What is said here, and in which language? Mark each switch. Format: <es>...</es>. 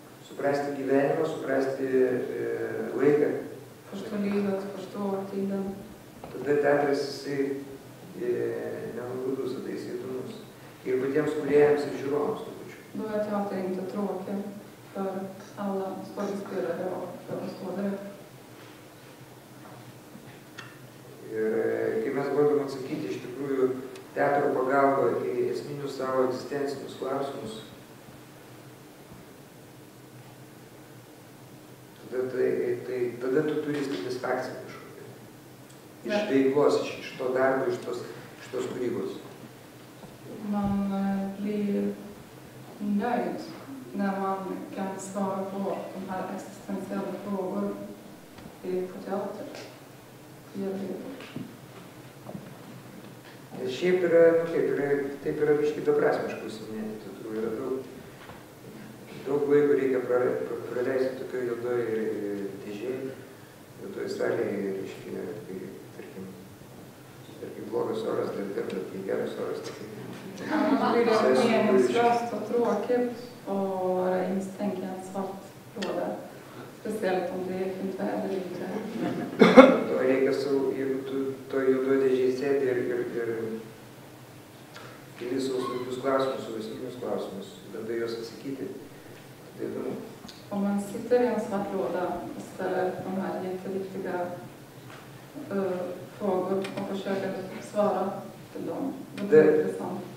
<lt>Suprasti gyvenimą, suprasti laiką.</lt> <sv>Förstå livet, förstå tiden.</sv> <lt>Tada teatras jisai nenuobodus, tada jisai įdomus. Ir patiems kūrėjams ir žiūrovams tuo pačiu.</lt> <sv>Då är teater inte tråkig för alla skådespelare och för åskådare.</sv> <lt>Ir kai mes bandom atsakyti iš tikrųjų teatro pagalba į esminius savo egzistencinius klausimus, tada tu turi satisfakciją kažkokią. Iš veiklos, iš to darbo, iš tos kūrybos.</lt> <sv>Man blir nöjd när man kan svara på de här existentiella frågor på teater.</sv> <lt>Šiaip taip yra biškai beprasmiškai užsiminėti. Tikrųjų yra daug laiko reikia praleisti tokioje juodoje dėžėje, juodoje salėje, reiškia, kai, tarkim, blogas oras, bet geras oras.</lt> <sv>Annars blir det meningslöst och tråkigt att vara instängd i en svart låda. Speciellt om det är fint väder ute.</sv> <lt>To reikia jeigu tu to juodoje dėžėje sėdi ir keli savo svarbius klausimus, savo esminius klausimus, bandai juos atsakyti, tai įdomu.</lt> <sv>Om man sitter i en svart låda och ställer de här jätteviktiga frågor och försöker svara till dem, då blir det intressant.</sv>